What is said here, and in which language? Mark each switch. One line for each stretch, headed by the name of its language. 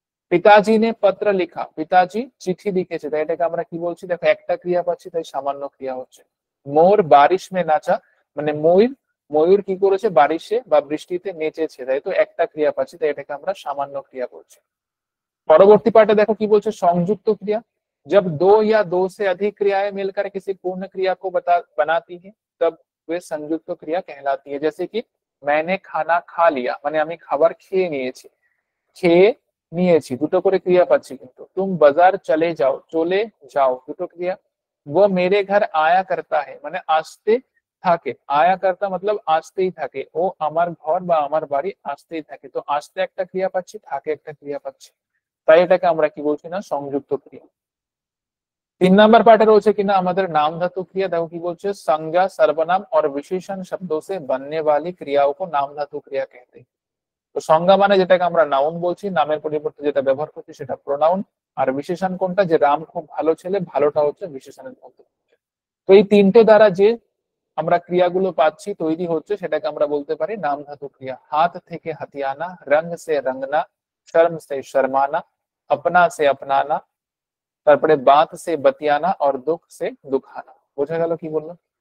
Hindi: পিতাজি নে পত্র লিখা,
Bangla: পিতাজি চিঠি লিখেছে, তাই এটাকে আমরা কি বলছি, দেখো একটা ক্রিয়া পাচ্ছি তাই সামান্য ক্রিয়া হচ্ছে।
Hindi: মোর বারিশ মে নাচা
Bangla: মানে ময়ূর, ময়ূর কি করেছে বারিশে বা বৃষ্টিতে নেচেছে, তাই তো একটা ক্রিয়া পাচ্ছি, তাই এটাকে আমরা সামান্য ক্রিয়া বলছি। পরবর্তী পার্টে দেখো কি বলছে, সংযুক্ত ক্রিয়া।
Hindi: जब दो या दो से अधिक क्रियाएं मिलकर किसी पूर्ण क्रिया को बनाती है तब वे संयुक्त क्रिया कहलाती है। जैसे कि मैंने खाना खा लिया
Bangla: মানে আমি খাবার খেয়ে নিয়েছি, খেয়ে নিয়েছি দুটো করে ক্রিয়া পাচ্ছি কিন্তু।
Hindi: तुम बाजार चले जाओ,
Bangla: চলে যাও দুটো ক্রিয়া।
Hindi: वो मेरे घर आया करता है
Bangla: মানে আসতে থাকে, আয়া কর্তা মতলব আসতেই থাকে, ও আমার ঘর বা আমার বাড়ি আসতেই থাকে, তো আসতে একটা ক্রিয়া পাচ্ছি, থাকে একটা ক্রিয়া পাচ্ছি, তাই এটাকে আমরা কি বলছি না সংযুক্ত ক্রিয়া।
Hindi: 3 नंबर पार्टे
Bangla: রয়েছে কিনা আমাদের
Hindi: नाम धातु क्रिया। देखो
Bangla: কি বলছে,
Hindi: संज्ञा सर्वनाम और विशेषण शब्दों से बनने वाली क्रियाओं को नाम धातु क्रिया कहते हैं।
Bangla: তো সংজ্ঞা মানে যেটাকে আমরা নাউন বলছি, নামের পরিবর্তে যেটা ব্যবহার করছি সেটা প্রোনাউন, আর বিশেষণ কোনটা, যে রাম খুব ভালো ছেলে, ভালোটা হচ্ছে বিশেষণের মধ্যে। তো এই তিনটে দ্বারা যে আমরা ক্রিয়াগুলো পাচ্ছি তৈরি হচ্ছে, সেটাকে আমরা বলতে পারি নাম ধাতু ক্রিয়া। হাত থেকে হাতিয়ানা,
Hindi: রঙ সে রঙনা, শর্ম সে শর্মানা, अपना से अपनाना,
Bangla: তারপরে
Hindi: বাত সে বাতিয়ানা
Bangla: আর
Hindi: দুঃখ সে দুখানা।
Bangla: বোঝা গেল কি বললাম?